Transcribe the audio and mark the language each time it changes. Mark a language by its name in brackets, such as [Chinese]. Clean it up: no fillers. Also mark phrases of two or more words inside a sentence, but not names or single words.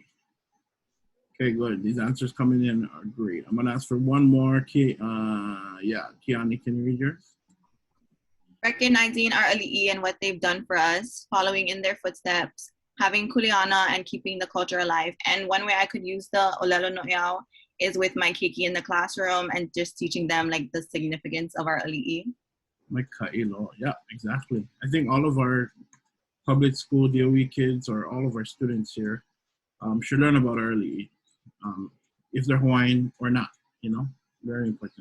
[English] Okay, good. These answers coming in are great. I'm gonna ask for one more. Kiani, can you read yours? Recognizing our ali'i and what they've done for us, following in their footsteps, having kuleana and keeping the culture alive. And one way I could use the [Hawaiian] ʻŌLELO noʻeau [English] is with my keiki in the classroom and just teaching them like the significance of our ali'i. My ka'ilo, yeah, exactly. I think all of our public school DOE kids, or all of our students here, should learn about our ali'i, if they're Hawaiian or not, you know, very important.